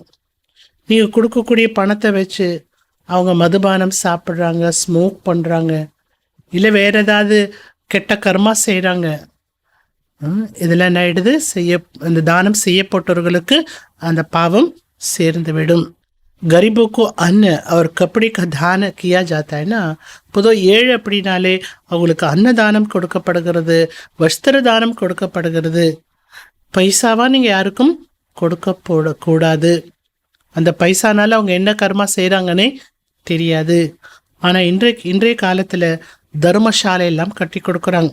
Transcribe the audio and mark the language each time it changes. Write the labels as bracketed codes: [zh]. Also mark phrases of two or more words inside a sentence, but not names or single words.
[ta] நீங்கள் கொடுக்கக்கூடிய பணத்தை வச்சு அவங்க மதுபானம் சாப்பிட்றாங்க, ஸ்மோக் பண்ணுறாங்க, இல்லை வேறு ஏதாவது கெட்ட கர்மா செய்கிறாங்க, இதெல்லாம் என்ன ஆயிடுது, அந்த தானம் செய்யப்பட்டவர்களுக்கு அந்த பாவம் சேர்ந்து விடும். [hi] गरीबों को अन्न और कपड़े का दान किया जाता है ना. [ta] பொதுவாக ஏழை அப்படின்னாலே அவங்களுக்கு அன்னதானம் கொடுக்கப்படுகிறது, வஸ்திர தானம் கொடுக்கப்படுகிறது. பைசாவாக நீங்கள் யாருக்கும் கொடுக்கப்படக்கூடாது. அந்த பைசானால அவங்க என்ன கர்மா செய்கிறாங்கன்னே தெரியாது. ஆனால் இன்றைய காலத்தில் தர்மசாலையெல்லாம் கட்டி கொடுக்குறாங்க.